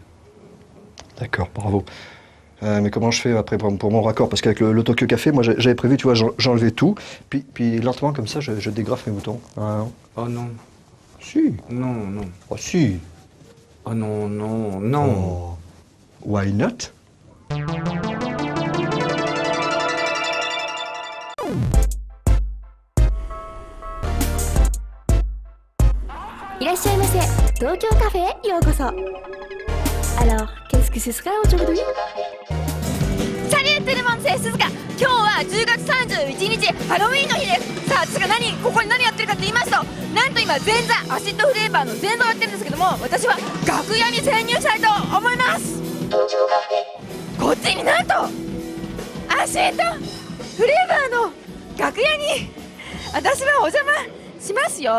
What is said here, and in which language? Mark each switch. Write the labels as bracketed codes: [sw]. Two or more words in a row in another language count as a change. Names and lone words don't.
[fr] D'accord, bravo. Mais comment je fais après pour mon raccord? Parce qu'avec le Tokyo Café, moi j'avais prévu, tu vois, j'enlevais tout, puis lentement comme ça, je dégrafe mes boutons. Ah, Oh non. si. Non, non. Oh si. Oh non, non, non. [en] Oh. Why not? [ja] Tokyo Café, yokoso. [fr] Alors, qu'est-ce que ce sera aujourd'hui? Salut tout le monde, c'est Suzuka. [ja] 今日は10月31日ハロウィーンの日です。さあ、私がここに何やってるかと言いますと、なんと今前座アシッドフレーバーの前座をやってるんですけども、私は楽屋に潜入したいと思います。こっちになんとアシッドフレーバーの楽屋に私はお邪魔しますよ。